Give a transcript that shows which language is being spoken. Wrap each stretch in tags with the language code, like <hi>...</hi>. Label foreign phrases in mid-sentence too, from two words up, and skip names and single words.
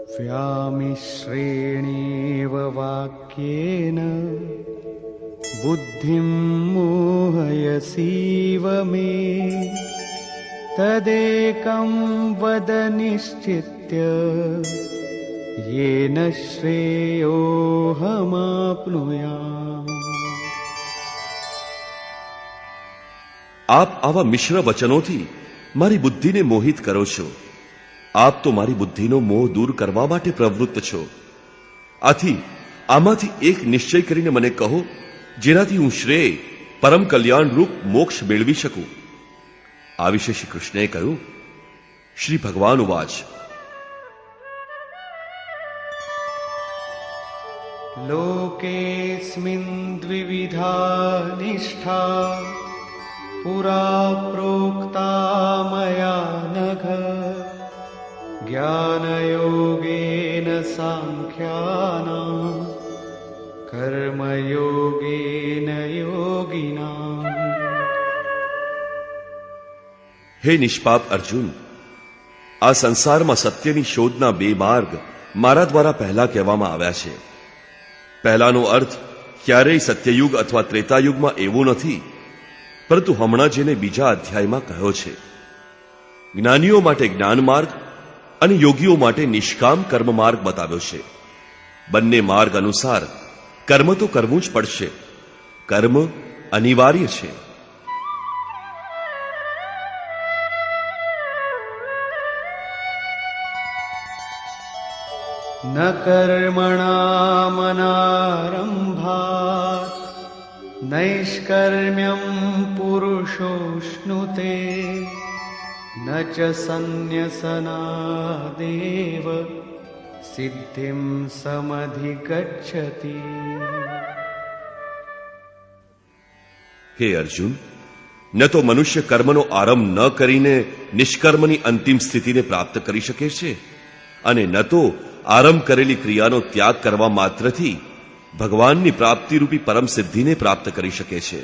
<sa>व्यामिश्रेणेव वाक्येन बुद्धिं मोहयसीव मे तदेकं वद निश्चित्य येन श्रेयोऽहमाप्नुयाम्।</sa> <gu>આપ આવા મિશ્ર વચનોથી મારી બુદ્ધિને મોહિત કરો છો. આપ તો મારી બુદ્ધિનો મોહ દૂર કરવા માટે પ્રવૃત્ત છો. આથી આમાંથી એક નિશ્ચય કરીને મને કહો, જેનાથી હું શ્રેય પરમ કલ્યાણ રૂપ મોક્ષ મેળવી શકું. આ વિશે શ્રી કૃષ્ણએ કહ્યું.</gu> <sa>श्री भगवान उवाच, लोकेऽस्मिन् द्विविधा निष्ठा पुरा प्रोक्ता मया नघ ज्ञानयोगेन सांख्यानां कर्मयोगेन योगिनाम्।</sa> <gu>હે નિષ્પાપ અર્જુન, આ સંસારમાં સત્યની શોધના બે માર્ગ મારા દ્વારા પહેલા કહેવામાં આવ્યા છે. પહેલાનો અર્થ ક્યારેય સત્યયુગ અથવા ત્રેતાયુગમાં એવું નથી, પરંતુ હમણાં જેને બીજા અધ્યાયમાં કહ્યો છે. જ્ઞાનીઓ માટે જ્ઞાન માર્ગ અને યોગીઓ માટે નિષ્કામ કર્મ માર્ગ બતાવ્યો છે. બંને માર્ગ અનુસાર કર્મ તો કરવું જ પડશે. કર્મ અનિવાર્ય છે.</gu> <sa>न कर्मणामनारम्भात् नैष्कर्म्यं पुरुषोऽश्नुते न च सन्न्यसनादेव सिद्धिं समधिगच्छति।</sa> <gu>હે અર્જુન, ન તો મનુષ્ય કર્મનો આરંભ ન કરીને નિષ્કર્મની અંતિમ સ્થિતિને પ્રાપ્ત કરી શકે છે, અને ન તો આરંભ કરેલી ક્રિયાનો ત્યાગ કરવા માત્રથી ભગવાનની પ્રાપ્તિરૂપી પરમ સિદ્ધિને પ્રાપ્ત કરી શકે છે.</gu>